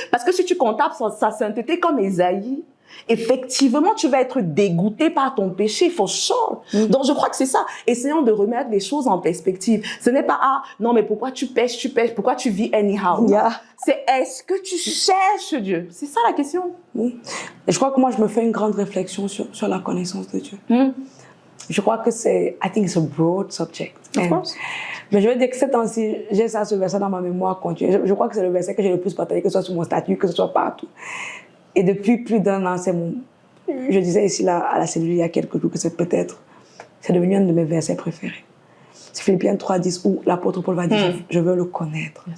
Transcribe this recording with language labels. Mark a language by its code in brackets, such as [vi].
[fr] Parce que si tu contemples sa sainteté comme Ésaïe, effectivement, tu vas être dégoûté par ton péché, [en] for sure. [fr] Donc, je crois que c'est ça. Essayons de remettre les choses en perspective. Ce n'est pas, ah, non, mais pourquoi tu pêches, pourquoi tu vis anyhow? [en] Yeah. [fr] C'est, est-ce que tu cherches Dieu? C'est ça la question. Et je crois que moi, je me fais une grande réflexion sur la connaissance de Dieu. Je crois que [en] I think it's a broad subject. Of course. [fr] Mais je veux dire que ces temps-ci, j'ai ce verset dans ma mémoire continue. Je crois que c'est le verset que j'ai le plus partagé, que ce soit sur mon statut, que ce soit partout. Et depuis plus d'un an, je disais ici là, à la cellule il y a quelques jours que c'est devenu un de mes versets préférés. C'est Philippiens 3:10 où l'apôtre Paul va dire je veux le connaître.